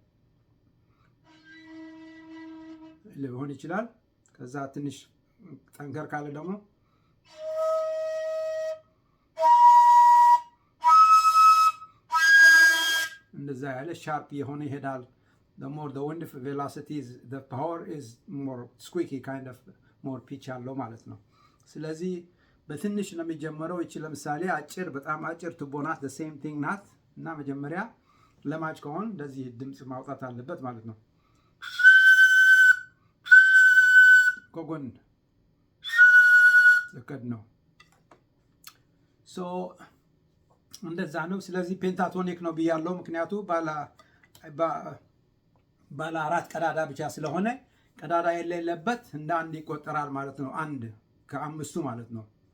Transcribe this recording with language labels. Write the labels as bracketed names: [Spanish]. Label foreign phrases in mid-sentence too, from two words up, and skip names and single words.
[Amharic] ሊሆን ይችላል። ከዛ ትንሽ ጠንከር ካለ ደግሞ እንደዛ ያለ ሻርፕ የሆነ ይሄዳል። the [English] more the wind velocity is, the power is more squeaky kind of more pitch [Amharic] አለው ማለት ነው። ስለዚህ በትንሽ ነው የሚጀምረው። እቺ ለምሳሌ አጭር፣ በጣም አጭር ቱቦ ናት። [English] the same thing [Amharic] ናት እና መጀመሪያ ለማጭ ከሆነ እንደዚህ ድምፅ ማውጣት አለበት ማለት ነው። ከጎን ለከድ ነው እንደዛ ነው። ስለዚህ ፔንታቶኒክ ነው ብያለሁ፣ ምክንያቱ ባለ አራት ቀዳዳ ብቻ ስለሆነ ቀዳዳ የሌለበት እንደ አንድ ይቆጠራል ማለት ነው። አንድ ከአምስቱ ማለት ነው